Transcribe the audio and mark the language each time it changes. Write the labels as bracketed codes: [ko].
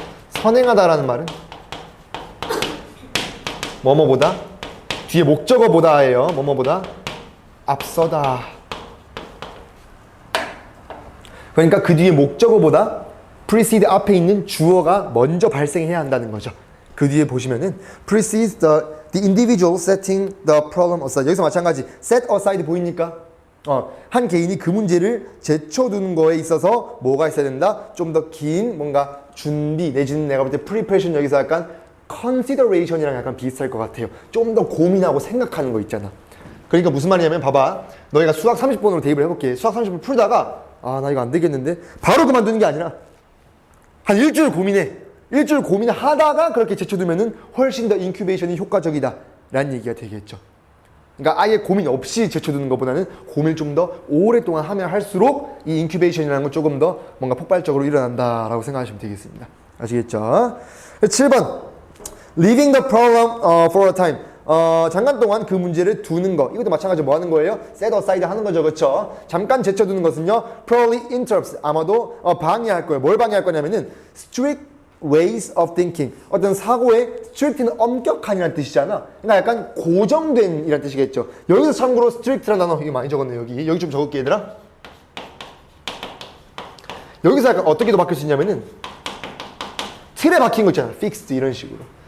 [ko] 선행하다라는 말은 뭐뭐보다 뒤에 목적어보다예요. 뭐뭐보다 앞서다. 그러니까 그 뒤에 목적어보다 precede 앞에 있는 주어가 먼저 발생해야 한다는 거죠. 그 뒤에 보시면은 [en] precedes the individual setting the problem aside. [ko] 여기서 마찬가지 set aside 보입니까? 한 개인이 그 문제를 제쳐두는 거에 있어서 뭐가 있어야 된다? 좀 더 긴 뭔가 준비 내지는 내가 볼 때 preparation 여기서 약간 consideration이랑 약간 비슷할 것 같아요. 좀 더 고민하고 생각하는 거 있잖아. 그러니까 무슨 말이냐면 봐봐. 너희가 수학 30번으로 대입을 해볼게. 수학 30번 풀다가 아, 나 이거 안 되겠는데 바로 그만두는 게 아니라 한 일주일 고민해. 일주일 고민하다가 그렇게 제쳐두면은 훨씬 더 인큐베이션이 효과적이다 라는 얘기가 되겠죠. 그러니까 아예 고민 없이 제쳐두는 것보다는 고민을 좀 더 오랫동안 하면 할수록 이 인큐베이션이라는 건 조금 더 뭔가 폭발적으로 일어난다라고 생각하시면 되겠습니다. 아시겠죠? [en] 7번 Leaving the problem for a time. [ko] 잠깐 동안 그 문제를 두는 거. 이것도 마찬가지로 뭐 하는 거예요? set aside 하는 거죠. 그렇죠? 잠깐 제쳐두는 것은요. [en] Probably interrupts. [ko] 아마도 방해할 거예요. 뭘 방해할 거냐면은 [en] strict ways of thinking. [ko] 어떤 사고의 strict는 엄격한이라는 뜻이잖아. 그러니까 약간 고정된 이라는 뜻이겠죠. 여기서 참고로 strict라는 단어 이거 많이 적었네. 여기 좀 적을게 얘들아. 여기서 약간 어떻게도 바뀔 수 있냐면은 틀에 박힌 거 있잖아. fixed 이런 식으로.